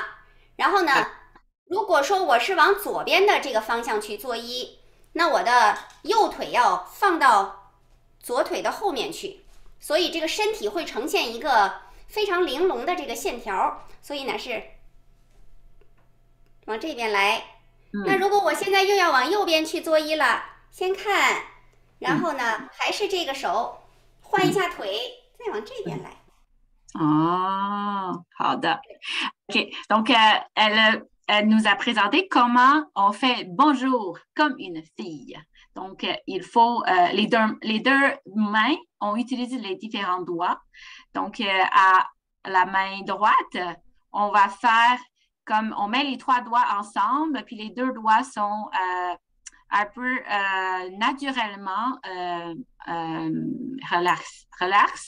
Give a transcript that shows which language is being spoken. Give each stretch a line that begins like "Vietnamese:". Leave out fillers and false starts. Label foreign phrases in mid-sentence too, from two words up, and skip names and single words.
Chinese: 然后呢，如果说我是往左边的这个方向去作揖，那我的右腿要放到左腿的后面去，所以这个身体会呈现一个非常玲珑的这个线条。所以呢是往这边来， 那如果我现在又要往右边去作揖了，先看，然后呢，还是这个手，换一下腿，再往这边来。
English: Oh, OK.
French: Donc, elle nous a présenté comment on fait bonjour comme une fille. Donc, il faut, les deux mains, on utilise les différents doigts. Donc, à la main droite, on va faire comme, on met les 3 doigts ensemble, puis les 2 doigts sont un peu naturellement relax.